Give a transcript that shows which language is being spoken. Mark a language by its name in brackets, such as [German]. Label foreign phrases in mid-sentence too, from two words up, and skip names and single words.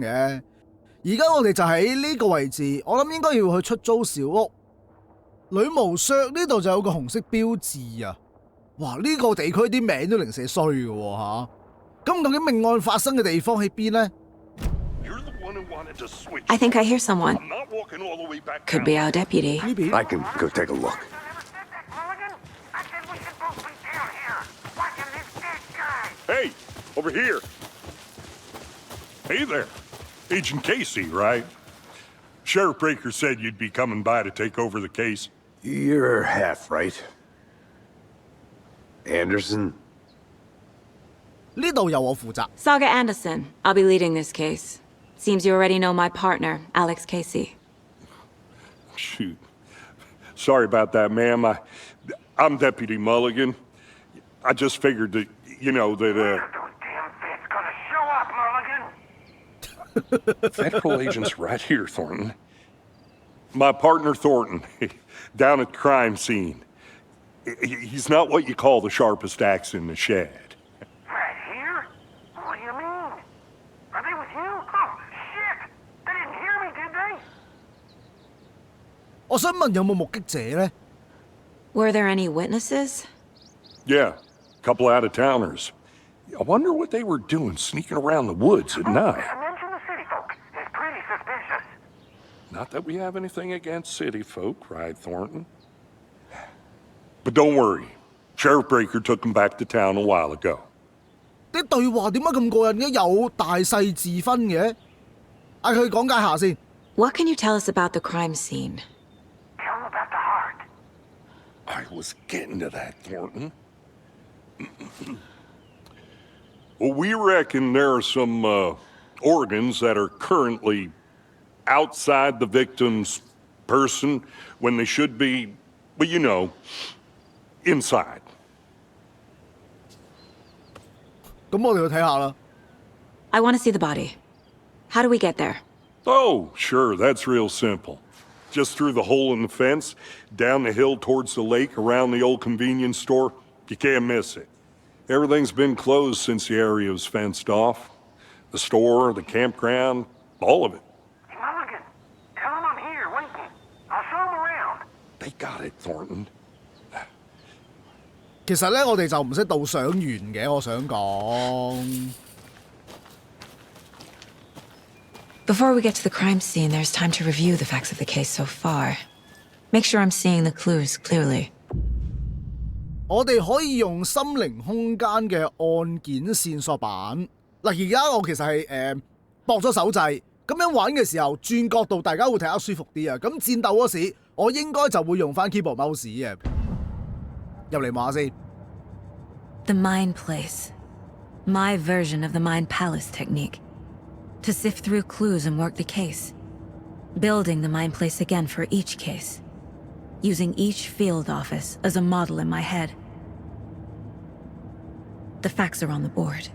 [Cantonese] 而家我哋就喺呢個位置，我諗應該要去出租小屋。女巫削呢度就有個紅色標誌啊！哇，呢個地區啲名都零舍衰嘅喎嚇。咁究竟命案發生嘅地方喺邊呢？ [English] I think I hear someone. Could be our deputy. I can go take a look. Hey, over here. Hey there. Agent Casey, right? Sheriff Breaker said you'd be coming by to take over the case. You're half right. Anderson? [Cantonese] 呢度由我負責。 [English] Saga Anderson. I'll be leading this case. Seems you already know my partner, Alex Casey. shoot. Sorry about that, ma'am. I'm Deputy Mulligan. I just figured that, that, Those damn feds gonna show up, Mulligan. Federal agent's right here, Thornton. My partner, Thornton, down at the crime scene. He's not what you call the sharpest axe in the shed. Right here? What do you mean? Are they with you? Oh, shit! They didn't hear me, did they? [Cantonese] 我想問有冇目擊者呢？ [English] Were there any witnesses? Yeah, a couple out-of-towners. I wonder what they were doing sneaking around the woods at night. Mention the city folk. It's pretty suspicious. Not that we have anything against city folk, right, Thornton? But don't worry. Sheriff Breaker took them back to town a while ago. [Cantonese] 啲對話點解咁過癮嘅？有大細之分嘅？嗌佢講解下先。 [English] What can you tell us about the crime scene? Tell them about the heart. I was getting to that, Thornton. Well, we reckon there are some organs that are currently outside the victim's person when they should be, well, inside. [Cantonese] 咁我哋去睇下啦。 [English] I want to see the body. How do we get there? Oh, sure, that's real simple. Just through the hole in the fence, down the hill towards the lake, around the old convenience store. You can't miss it. Everything's been closed since the area was fenced off. The store, the campground, all of it. Hey, Mulligan, tell them I'm here, waiting. I'll show them around. They got it, Thornton. [Cantonese] 其實咧，我哋就唔識導賞員嘅，我想講。 [English] Before we get to the crime scene, there's time to review the facts of the case so far. Make sure I'm seeing the clues clearly. [Cantonese] 我哋可以用心靈空間嘅案件線索板。嗱，而家我其實係駁咗手掣，咁樣玩嘅時候轉角度，大家會睇得舒服啲啊。咁戰鬥嗰時，我應該就會用翻 [English] keyboard mouse [Cantonese] 嘅。入嚟望下先。 [English] The Mind Place. My version of the Mind Palace technique. To sift through clues and work the case. Building the Mind Place again for each case. Using each field office as a model in my head. The facts are on the board.